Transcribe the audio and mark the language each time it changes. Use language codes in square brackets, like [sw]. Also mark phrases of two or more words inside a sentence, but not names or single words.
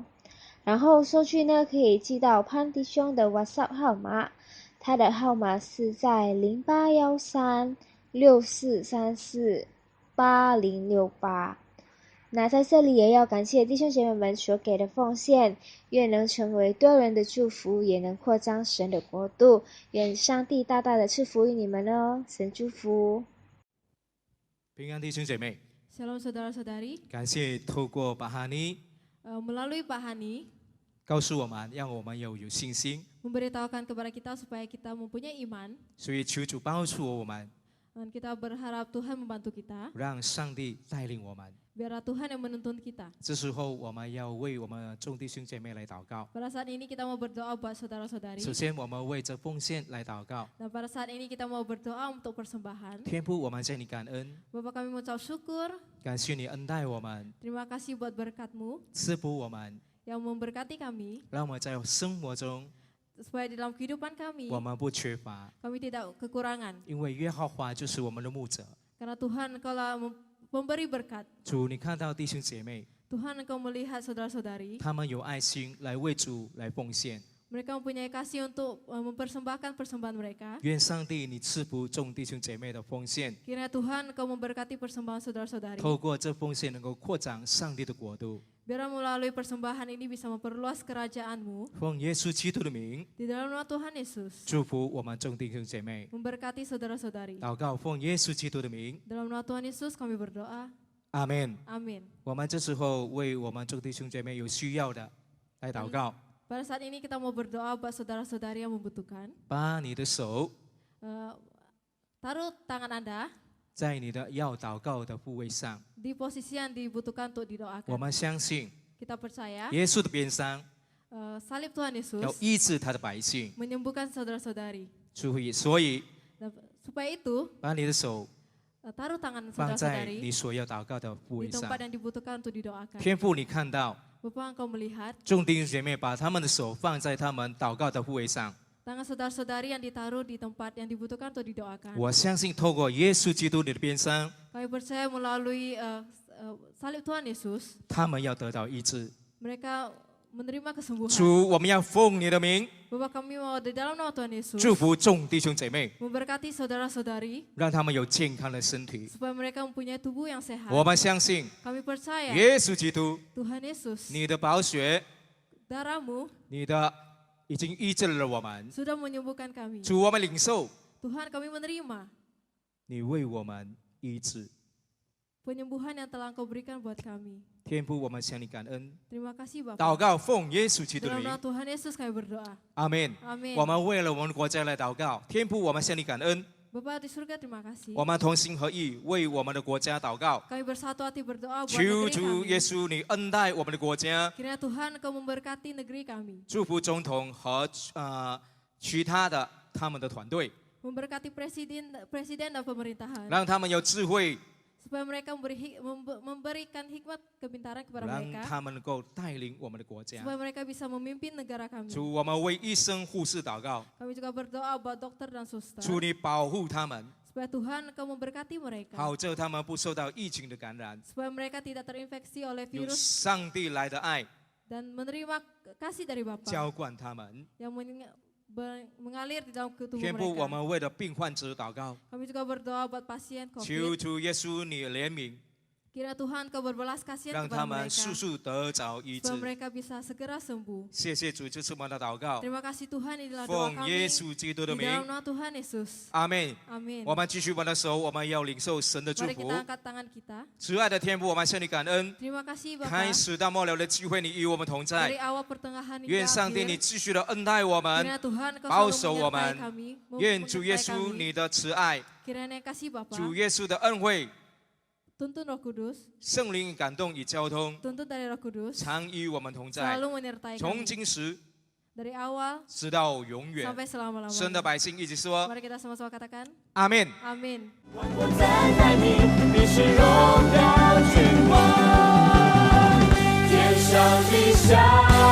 [zh] 然后收据呢，可以寄到潘弟兄的 WhatsApp 号码，他的号码是在081364348068。那在这里也要感谢弟兄姐妹们所给的奉献，愿能成为多人的祝福，也能扩张神的国度。愿上帝大大的赐福于你们哦，神祝福。平安弟兄姐妹， [id] Shalom saudara-saudari, [zh] 感谢透过巴哈尼， [id] melalui Pak Hani [zh] 告诉我们，让我们有信心。 [id] memberitahukan kepada kita supaya kita mempunyai iman. [zh] 所以求主帮助我们， [id] Dan kita berharap Tuhan membantu kita. [zh] 让上帝带领我们。 [id] Biarlah Tuhan yang menuntun kita. [zh] 这时候，我们要为我们众弟兄姐妹来祷告。 [id] Pada saat ini kita mau berdoa buat saudara-saudari. [zh] 首先，我们为这奉献来祷告。 [id] Dan pada saat ini kita mau berdoa untuk persembahan. [zh] 天父，我们向你感恩， [id] Bapak kami mengucap syukur. [zh] 感谢你恩待我们， [id] Terima kasih buat berkat-Mu [zh] 赐福我们， [id] yang memberkati kami. [zh] 让我们在生活中 [id] Supaya di dalam kehidupan kami, [zh] 我们不缺乏， [id] kami tidak kekurangan. [zh] 因为耶和华就是我们的牧者。 [id] Karena Tuhan Engkaulah memberi berkat. [zh] 主，你看到弟兄姐妹， [id] Tuhan Engkau melihat saudara-saudari. [zh] 他们有爱心来为主来奉献。 [id] Mereka mempunyai kasih untuk mempersembahkan persembahan mereka. [zh] 愿上帝你赐福众弟兄姐妹的奉献， [id] Kiranya Tuhan Engkau memberkati persembahan saudara-saudari. [zh] 透过这奉献能够扩展上帝的国度。 [id] Biar melalui persembahan ini bisa memperluas kerajaan-Mu. [zh] 奉耶稣基督的名， [id] Di dalam nama Tuhan Yesus. [zh] 祝福我们众弟兄姐妹。 [id] Memberkati saudara-saudari. [zh] 祷告，奉耶稣基督的名， [id] Dalam nama Tuhan Yesus kami berdoa. [zh] 阿门。 [id] Amin. [zh] 我们这时候为我们众弟兄姐妹有需要的来祷告， [id] Pada saat ini kita mau berdoa buat saudara-saudari yang membutuhkan. [zh] 把你的手 [id] Taruh tangan Anda [zh] 在你的要祷告的部位上。 [id] di posisi yang dibutuhkan untuk [zh] 我 [id] didoakan. [zh] 们相信 [id] Kita percaya [zh] 耶稣的鞭伤 [id] salib Tuhan [zh] 要 [id] Yesus [zh] 医治他的百姓， [id] menyembuhkan saudara-saudari. [zh] 所以 [id] Dan supaya itu [zh] 把你的手 [id] taruh tangan [zh] 放在 [id] saudara-saudari [zh] 你所要祷告的部 [id] di [zh] 位上。 [id] tempat yang dibutuhkan untuk didoakan. [zh] 天父，你看到 [id] Bapak Engkau melihat [zh] 众弟兄姐妹把他们的手放在他们祷告的部位上， [id] tangan saudara-saudari yang ditaruh di tempat yang dibutuhkan untuk didoakan. [zh] 我相信透过耶稣基督你的鞭伤， [id] Kami percaya melalui salib Tuhan Yesus, [zh] 他们要得到医治。 [id] mereka menerima kesembuhan. [zh] 主，我们要奉你的名 [id] Bapak kami mau di dalam nama Tuhan Yesus [zh] 祝福众弟兄姐妹， [id] memberkati saudara-saudari [zh] 让他们有健康的身体。 [id] supaya mereka mempunyai tubuh yang sehat. [zh] 我们相信 [id] Kami percaya [zh] 耶稣基督， [id] Tuhan Yesus, [zh] 你的宝血， [id] darah-Mu [zh] 你的已经医治了我们。 [id] sudah menyembuhkan kami. [zh] 主，我们领受 [id] Tuhan kami menerima [zh] 你为我们医治。 [id] penyembuhan yang telah Engkau berikan buat kami. [zh] 天父，我们向你感恩， [id] Terima kasih [zh] 祷 [id] Bapak. [zh] 告奉耶稣基督的 [id] Dalam [zh] 名 [id] nama，Tuhan Yesus kami berdoa. [zh] 阿门。 [id] Amin. [zh] 我们为了我们的国家来祷告，天父，我们向你感恩， [id] Bapak di surga terima kasih. [zh] 我们同心合意为我们的国家祷告。 [id] Kami bersatu hati berdoa buat [zh] 求 [id] negeri [zh] 主耶 [id] kami. [zh] 稣，你恩待我们的国家， [id] Kiranya Tuhan Engkau memberkati negeri kami. [zh] 祝福总统和其他的他们的团队， [id] Memberkati presiden dan pemerintahan. [zh] 让他们有智慧， [id] Supaya mereka memberikan hikmat kepintaran kepada [zh] 让 [id] mereka. [zh] 他们能够带领我们的国家。 [id] Supaya mereka bisa memimpin negara kami. [zh] 主，我们为医生护士祷告， [id] Kami juga berdoa buat dokter dan suster. [zh] 主你保护他们， [id] Supaya Tuhan Engkau memberkati mereka. [zh] 好叫他们不受到疫情的感染， [id] Supaya mereka tidak terinfeksi oleh [zh] 有 [id] virus [zh] 上帝来的爱 [id] dan menerima kasih dari Bapa [zh] 浇灌他们。 [id] yang mengalir di dalam tubuh [zh] 天父，我 [id] mereka. [zh] 们为了病患者祷告， [id] Kami juga berdoa buat pasien [zh] 求 [id] COVID. [zh] 主耶稣你怜悯， [id] Kiranya Tuhan Engkau berbelas kasihan [zh] 让 [id] kepada [zh] 他们 [id] mereka. [zh] 速速得着医治 [id] Supaya。mereka bisa segera sembuh. [zh] 谢谢主，这是我们的祷告， [id] Terima kasih Tuhan, inilah doa [zh] 奉 [id] kami [zh] 耶稣基督的 [id] di [zh] 名， [id] dalam nama Tuhan Yesus. [zh] 阿门。 [id] Amin. [zh] 我们继续我们的手，我们要领受神的祝 [id] Mari [zh] 福 [id] kita。angkat tangan kita. [zh] 慈爱的天父，我们向你感恩。 [id] Terima kasih [zh] 开 [id] Bapak. [zh] 始到末了的机会，你与我们同 [id] Dari [zh] 在。 [id] awal pertengahan hingga [zh] 愿上帝你 [id] akhir. [zh] 继续的恩待我们， [id] Kiranya Tuhan Engkau [zh] 保 [id] selalu [zh] 守我 [id] menyertai [zh] 们。 [id] kami. [zh] 愿主耶 [id] menyertai [zh] 稣 [id] kami. [zh] 你的慈爱， [id] Kiranya kasih Bapak. [zh] 主耶稣的恩惠， [id] Tuntun Roh Kudus. [zh] 圣灵感动与交通， [id] Tuntun dari Roh Kudus. [zh] 常与我们同在， [id] Selalu menyertai [zh] 从 [id] kami. [zh] 今时 [id] Dari awal [zh] 直到永远。 [id] sampai selama-lamanya. [zh] 神的百姓一起说 [id] Mari kita sama-sama katakan. [zh] 阿门。 [id] Amin. [zh] 我赞美你，你是荣耀君王，天上地下。